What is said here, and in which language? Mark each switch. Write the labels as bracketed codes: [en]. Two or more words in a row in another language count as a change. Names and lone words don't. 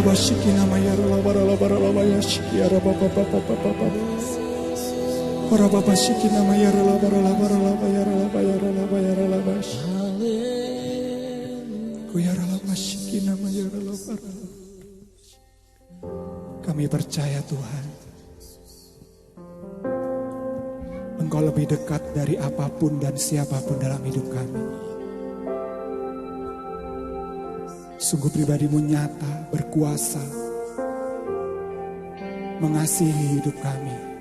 [id] shikina maya la bara la bara la maya shikia ra pa pa pa pa pa pa pa. Ora pa pa shikina maya la bara la bara la maya la maya la maya la bash. Kuyara la shikina maya la bara. Kami percaya Tuhan, Engkau lebih dekat dari apapun dan siapapun dalam hidup kami. Sungguh pribadi-Mu nyata, berkuasa, mengasihi hidup kami.